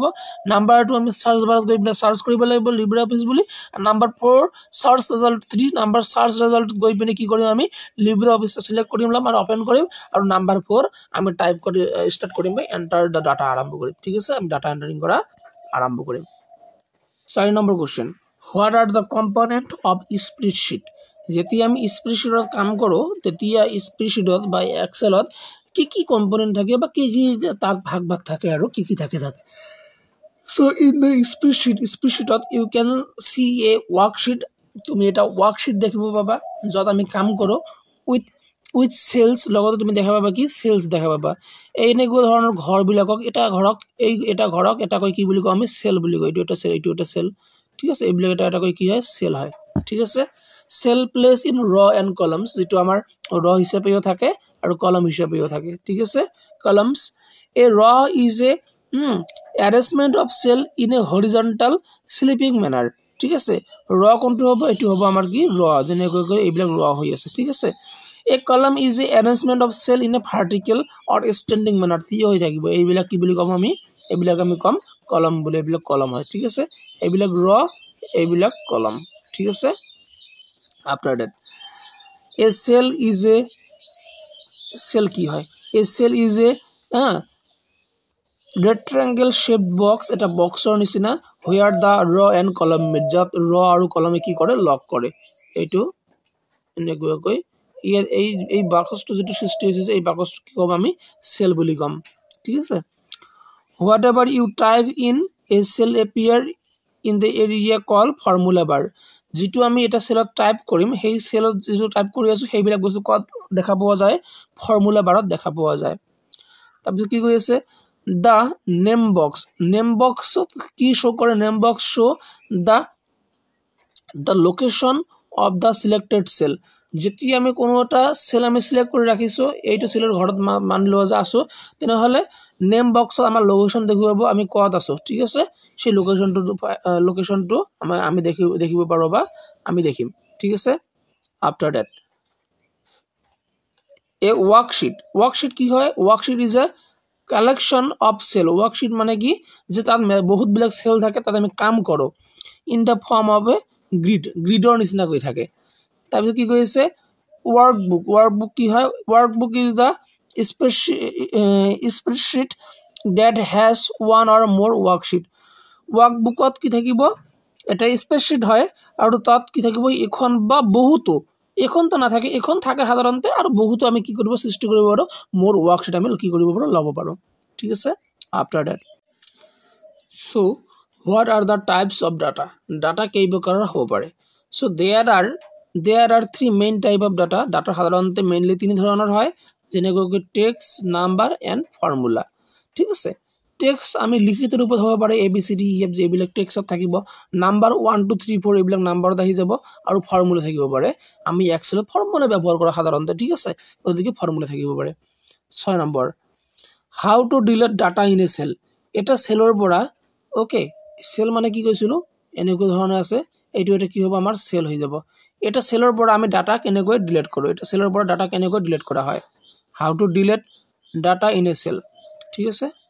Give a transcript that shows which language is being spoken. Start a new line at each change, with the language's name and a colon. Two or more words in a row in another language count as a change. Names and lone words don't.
Assamese: নাম্বার 2 আমি সার্চ বাৰত গৈ পিনে সার্চ কৰিব লাগিব LibreOffice বুলি নাম্বার 4 সার্চ ৰিজাল্ট 3 নাম্বার সার্চ ৰিজাল্ট গৈ পিনে কি কৰিম আমি LibreOffice টো সিলেক্ট কৰিম আৰু ওপেন কৰিম আৰু নাম্বার 4 আমি টাইপ কৰি স্টার্ট কৰিম বা
English: enter the data
Assamese: আৰম্ভ কৰিম ঠিক আছে আমি ডাটা এন্টাৰিং কৰা আৰম্ভ কৰিম 4 নম্বৰ কোশ্চেন
English: What are the component of spreadsheet
Assamese: যেতিয়া আমি স্প্ৰেডশীটত কাম কৰো তেতিয়া স্প্ৰেডশীটত বা এক্সেলত কি কম্পোনেন্ট থাকে বা কি তাত ভাগ থাকে আৰু কি থাকে তাত
English: so in the spreadsheet you can see a worksheet
Assamese: তুমি এটা worksheet দেখিব পাবা যত আমি কাম কৰো with
English: with cells
Assamese: লগতে তুমি দেখা পাবা কি সেলস দেখা পাবা এই এনেকুৱা ধৰণৰ ঘৰবিলাকক এটা ঘৰক এটা কৈ কি বুলি কওঁ আমি সেল বুলি কওঁ এইটো এটা সেল ঠিক আছে এইবিলাক এটা কৈ কি হয় সেল হয় ঠিক আছে
English: cell place in row and columns
Assamese: যেটো আমাৰ ৰ হিচাপেও থাকে আৰু কলম হিচাপেও থাকে ঠিক আছে কলমস এ ৰ
English: is a arrangement of cell in a horizontal sleeping manner
Assamese: ঠিক আছে ৰ কোনটো হ'ব এটো হ'ব আমাৰ কি ৰ যেনেকৈ এইবিলাক ৰ হৈ আছে ঠিক আছে
English: a column is a arrangement of cell in a vertical or standing manner
Assamese: থিয় হৈ থাকিব এইবিলাক কি বুলি কম আমি এইবিলাক আমি কম কলম বুলি এইবিলাক কলম হয় ঠিক আছে এইবিলাক ৰ এইবিলাক কলম ঠিক আছে
English: after that a cell is a cell
Assamese: কি হয়
English: a cell is a rectangle shaped box
Assamese: এটা বক্সৰ নিচিনা
English: where the row and column meet
Assamese: যত ৰ আৰু কলমে কি কৰে লক কৰে এইটো এনেকৈ এই বাক্সটো যেটো সৃষ্টি হৈছে এই বাক্সটো কি কম আমি সেল বুলি কম ঠিক আছে
English: whatever you type in a cell appear in the area called formula bar
Assamese: যেটো আমি এটা সেলত টাইপ কৰিম সেই সেলত যেটো টাইপ কৰি আছো সেইবিলাক বস্তু কত দেখা পোৱা যায় ফৰ্মুলা বাৰত দেখা পোৱা যায় তাৰপিছত কি কৈ আছে
English: the name box
Assamese: কি শো কৰে
English: name box show the location of the selected cell
Assamese: যেতিয়া আমি কোনো এটা সেল আমি সিলেক্ট কৰি ৰাখিছো এইটো সেলৰ ঘৰত মান লোৱা যা আছো তেনেহলে নেম বক্সত আমাৰ লোকেশন দেখুৱাব আমি কত আছো ঠিক আছে সেই লোকেশনটো আমি দেখিব পাৰো বা আমি দেখিম ঠিক আছে
English: after that a worksheet
Assamese: কি হয়
English: worksheet is a collection of cell
Assamese: worksheet মানে কি যে তাত বহুত বিলাক সেল থাকে তাত আমি কাম কৰো
English: in the form of a gridৰ
Assamese: নিচিনা কৈ থাকে তাৰপিছত কি কৈছে workbook কি হয়
English: workbook is the spreadsheet that has one or more
Assamese: workbookত কি থাকিব এটা স্প্রেডশিট হয় আৰু তাত কি থাকিব এখন বা বহুতো এখন তো না থাকে এখন থাকে সাধাৰণতে আৰু বহুতো আমি কি কৰিব সৃষ্টি কৰিব পাৰো মোৰ ওয়ার্কশিট আমি কি কৰিব পাৰো লব পাৰো ঠিক আছে
English: after that so what are the types of data
Assamese: কেই প্ৰকাৰৰ হ'ব পাৰে
English: so there are three main type of data
Assamese: সাধাৰণতে mainly তিনি ধৰণৰ হয় যেনেকৈ
English: text number and formula
Assamese: ঠিক আছে টেক্সট আমি লিখিত ৰূপত হ'ব পাৰে ABCD EF যে এইবিলাক টেক্সটত থাকিব নাম্বাৰ 1 2 3 4 এইবিলাক নাম্বাৰত আহি যাব আৰু ফৰ্মুলা থাকিব পাৰে আমি এক্সেলত ফৰ্মুলা ব্যৱহাৰ কৰা সাধাৰণতে ঠিক আছে গতিকে ফৰ্মুলা থাকিব পাৰে 6 নম্বৰ
English: how to delete data in a cell
Assamese: এটা সেলৰ পৰা ওকে সেল মানে কি কৈছিলো এনেকৈ ধৰণৰ আছে এইটো এটা কি হ'ব আমাৰ সেল হৈ যাব এটা সেলৰ পৰা আমি ডাটা কেনেকৈ ডিলিট কৰো এটা সেলৰ পৰা ডাটা কেনেকৈ ডিলিট কৰা হয়
English: how to delete data in a cell
Assamese: ঠিক আছে